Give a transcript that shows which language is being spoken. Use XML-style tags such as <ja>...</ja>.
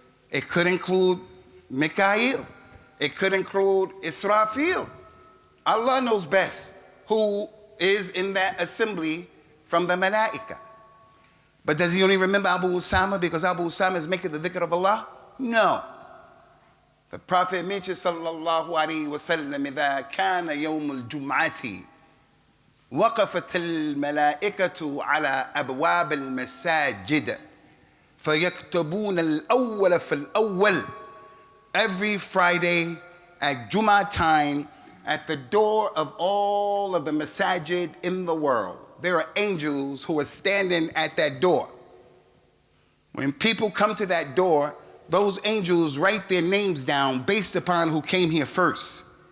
<en>It could include Mikael. It could include Israfil. Allah knows best who is in that assembly from the Malaika. But does he only remember Abu Usamah because Abu Usamah is making the dhikr of Allah? No. The Prophet mentioned,</en> <ar>sallallahu alayhi wa sallam, إِذَا كَانَ يَوْمُ الْجُمْعَةِ وَقَفَتِ الْمَلَائِكَةُ عَلَى أَبْوَابِ الْمَسَاجِدِ فَيَكْتُبُونَ الْأَوَّلَ فَالْأَوَّلِ.</ar> <en>Every Friday at Jummah time, at the door of all of the masajid in the world, there are angels who are standing at that door. When people come to that door, those angels write their names down based upon who came here first.</en>